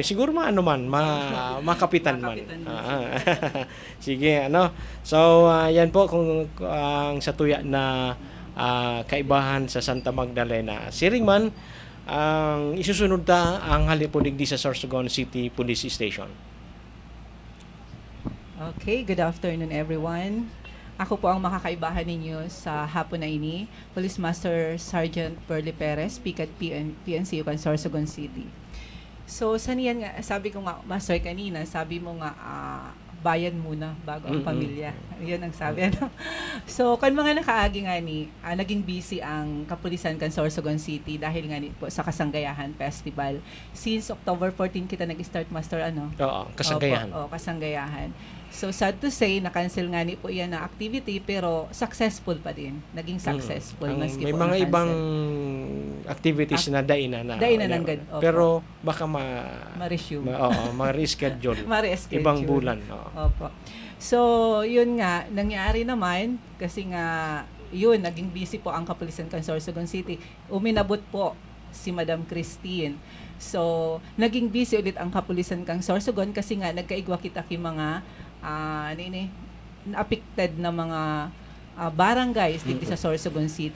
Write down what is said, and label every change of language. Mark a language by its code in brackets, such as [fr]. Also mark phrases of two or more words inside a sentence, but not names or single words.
[bik] Siguro makapitan man. Sige, So, yan po kung ang satuya na kaibahan sa Santa Magdalena. Siring man, ang isusunod ang halipudigdi sa Sorsogon City Police Station. [en] Okay, good afternoon everyone. [bik] Ako po ang makakaibahan ninyo sa hapon na ini, Police Master Sergeant Pearly Perez, PCAD PNCU Sorsogon City. So, [tl] saniyan nga, sabi ko nga, Master, kanina, sabi mo nga, bayan muna bago ang pamilya. Yun ang sabi. Ano? So, [bik] kan mga nakaagi nga ni, naging busy ang kapulisan kan Sorsogon City dahil nga ni po sa Kasanggayahan Festival. Since October 14 kita nag-start, Master, ano? Oo, Kasanggayahan. Opo, Kasanggayahan. [en] So, sad to say, [bik] na-cancel nga ni po yan na activity, pero successful pa din. Naging successful. Maski May po mga na-cancel. ibang activities na dainan na. Dainan ng opo. Pero baka Ma-resume. ma-reschedule. Ma-reschedule. Ibang bulan. Oo. [tl] Opo. So, yun nga, nangyari naman, kasi nga, yun, naging busy po ang kapulisan kan Sorsogon City. [bik] Uminabot po si Madam Christine. So, naging busy ulit ang kapulisan kang Sorsogon kasi nga, nagkaigwa kita ki mga affected na mga barangays dito sa Sorsogon City.